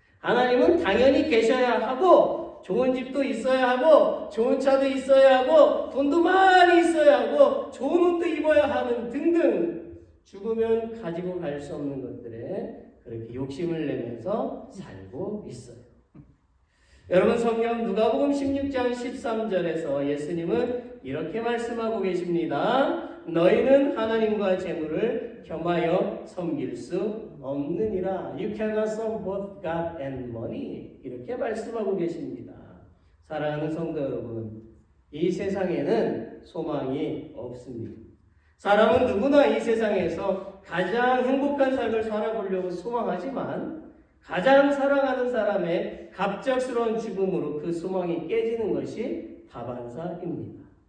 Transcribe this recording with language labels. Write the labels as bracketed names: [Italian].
[Korean] 하나님은 당연히 계셔야 하고 좋은 집도 있어야 하고 좋은 차도 있어야 하고 돈도 많이 있어야 하고 좋은 옷도 입어야 하는 등등 죽으면 가지고 갈 수 없는 것들에 그렇게 욕심을 내면서 살고 있어요. 여러분, 성경 누가복음 16장 13절에서 예수님은 이렇게 말씀하고 계십니다. 너희는 하나님과 재물을 겸하여 섬길 수 없느니라. [English] You cannot serve both God and money. [Korean] 이렇게 말씀하고 계십니다. 사랑하는 성도 여러분, 이 세상에는 소망이 없습니다. 사람은 누구나 이 세상에서 가장 행복한 삶을 살아보려고 소망하지만 가장 사랑하는 사람의 갑작스러운 죽음으로 그 소망이 깨지는 것이 다반사입니다.